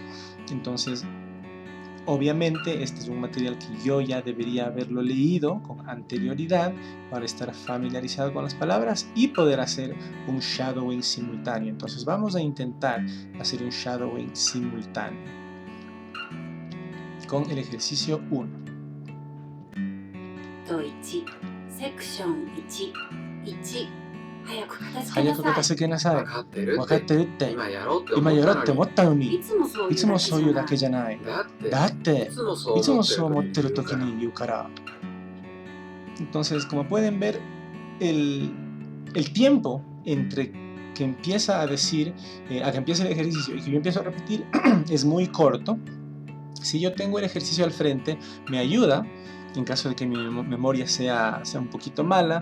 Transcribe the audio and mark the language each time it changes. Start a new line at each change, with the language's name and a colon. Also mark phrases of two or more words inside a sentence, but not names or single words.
Spanish: Entonces, obviamente este es un material que yo ya debería haberlo leído con anterioridad para estar familiarizado con las palabras y poder hacer un shadowing simultáneo. Entonces vamos a intentar hacer un shadowing simultáneo con el ejercicio 1.
Japanese: 早く片付早くけなさい。片付けなさい。わかってる分かってるって。今やろうって今やろうって思思っったのに。いつもそういつもそういうだけじゃゃない。たのに。だっていつもいつもそう思ってる時時に言うから。
Spanish: Entonces, como pueden ver, el tiempo entre que empieza a decir, a que empiece el ejercicio y que yo empiezo a repetir es muy corto. Si yo tengo el ejercicio al frente, me ayuda en caso de que mi memoria sea un poquito mala.